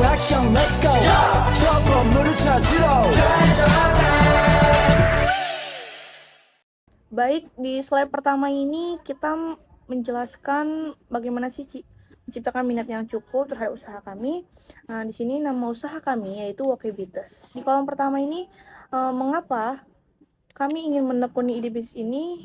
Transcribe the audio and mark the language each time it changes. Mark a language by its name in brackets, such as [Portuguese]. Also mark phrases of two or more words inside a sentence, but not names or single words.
[Korean] 미션 [English] let's go [Korean] 저 건물을 찾으러 [Indonesian] Baik, di slide pertama ini kita menjelaskan bagaimana sih menciptakan minat yang cukup terhadap usaha kami. Nah, di sini nama usaha kami yaitu Wokebites. Di kolom pertama ini, mengapa kami ingin menekuni ide bisnis ini?